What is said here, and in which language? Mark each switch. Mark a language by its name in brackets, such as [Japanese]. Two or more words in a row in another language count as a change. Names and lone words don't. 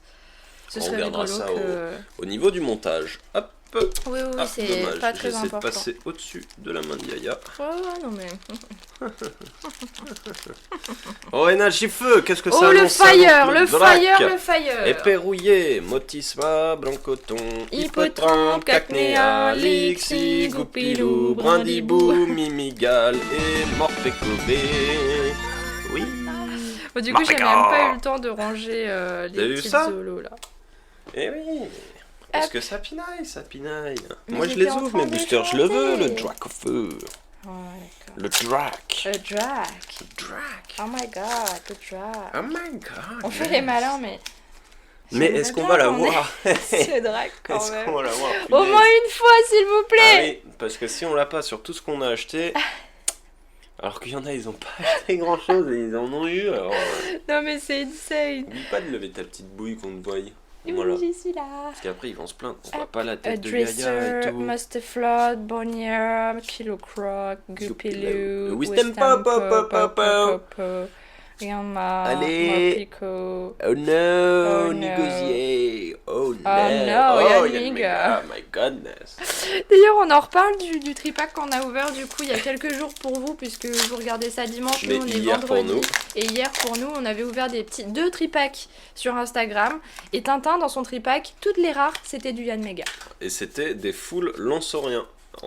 [French] Ce On serait regardera rigolo ça que... Au niveau du montage, hop, Oui, oui, ah, c'est dommage, pas très j'essaie de important. passer au-dessus de la main de Yaya. Ouais, non mais... Oh, énergie feu, qu'est-ce que ça Oh le annonce, ça fire, annonce le vrac. fire, le fire. Épée rouillée, Motisma, Blancoton, Hippotrampe, Cacnea, Lixi, Goupilou, Brindibou, Mimigal et Morpécové. Oui. Bon, du coup, j'ai même Marca. pas eu le temps de ranger T'as les vu petites ça zolos là. Eh oui. Parce Hop. que ça pinaille, ça pinaille. Mais Moi je j'étais les en ouvre, train mes de boosters, je le veux, le chanter. Drac au feu. Oh, d'accord. Le Drac. Le Drac. Drac. [English] Oh my god, [French] le Drac. [English] Oh my god. [French] On fait les malins, mais... Mais j'aimerais est-ce qu'on bien va la qu'on ait voir ce Drac quand Est-ce même. qu'on va la voir Au punaise. moins une fois, s'il vous Ah plaît. oui, parce que si on l'a pas sur tout ce qu'on a acheté, Alors qu'il y en a, ils ont pas acheté grand chose et ils en ont eu. Alors, Non mais c'est insane. oublie pas de lever ta petite bouille qu'on te voie. Oui, Voilà. j'y suis là. Parce qu'après, ils vont se plaindre. On voit Hop, pas la A tête de Yaya et Dresser, tout. Mustaflot, Bonnier, Kilo Croc, Gupilou, Wisdom Pop. Yama, Allez. Morpico. [English] Oh no, Oh no. négocier. Oh no, no, Yann Yannick. My godness. [French] D'ailleurs, on en reparle du tripack qu'on a ouvert du coup il y a quelques jours pour vous, puisque vous regardez ça dimanche, Mais nous on est hier pour vendredi. nous. Et hier pour nous, on avait ouvert deux tripacks sur Instagram. Et Tintin, dans son tripack, toutes les rares, c'était du Yann Mega. Et c'était des full lansoriens en